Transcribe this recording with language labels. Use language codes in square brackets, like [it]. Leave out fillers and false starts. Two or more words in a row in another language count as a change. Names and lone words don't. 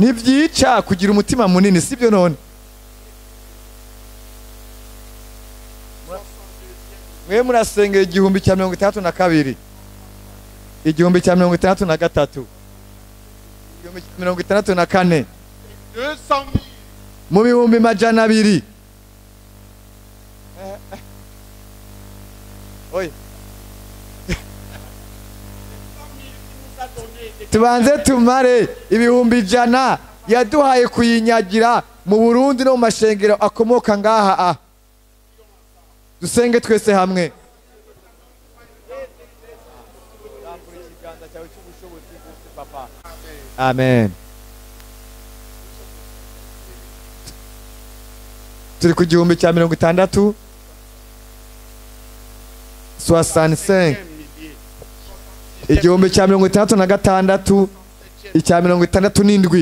[rn] ntibyica kugira umutima munini sibyo none mwe murasengera 1632 1633 1634 200 000. mu bihumbi majana abiri oye [fr] 100 000 qui nous a donné. [rn] tubanze tumare ibihumbi ijana yaduhaye kuyinyagira mu Burundi no mu mashengero akomoka ngaha dusenge twese hamwe amen turi ku 1600 65 1666 67